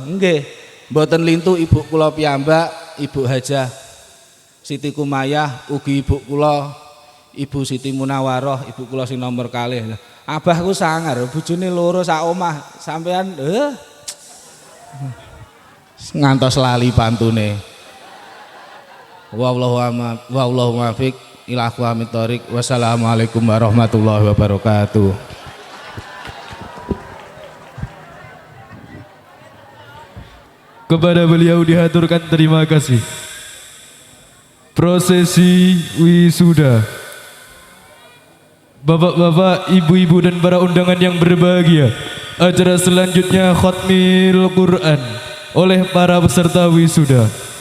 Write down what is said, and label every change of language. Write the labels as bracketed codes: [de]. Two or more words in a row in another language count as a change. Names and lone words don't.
[jv] Nggih, mboten lintu ibu kula piyambak, Ibu Hajah Siti Kumayah, ugi ibu kula Ibu Siti Munawaroh, ibu kula sing nomor kalih. Abahku sangar, bojone loro sak omah, sampean ngantos lali pantune. [ar] والله الموفق إلى أقوم الطريق. والسلام عليكم ورحمة الله وبركاته. [id] Kepada beliau dihaturkan terima kasih. Prosesi wisuda. Bapak-bapak, ibu-ibu dan para undangan yang berbahagia, acara selanjutnya [ar] ختم القرآن [id] oleh para peserta wisuda.